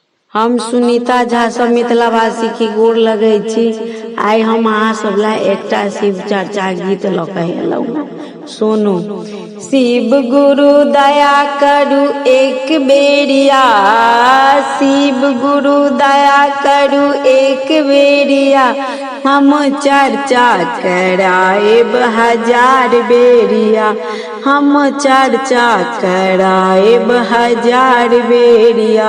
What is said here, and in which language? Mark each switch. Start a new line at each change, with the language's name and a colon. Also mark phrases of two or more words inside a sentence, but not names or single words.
Maithili: हम सुनीता झा सब मिथिलावासी के गोर लगै छी। आइ हम अहाँ सब ला एकटा शिव चर्चा गीत लऽ कऽ एलहुँ। सुनू। शिव गुरु दया करू एक बेरिया, शिव गुरु दया करू एक बेरिया, हम चर्चा कराएब हजार बेरिया, हम चर्चा कराएब हजार बेरिया।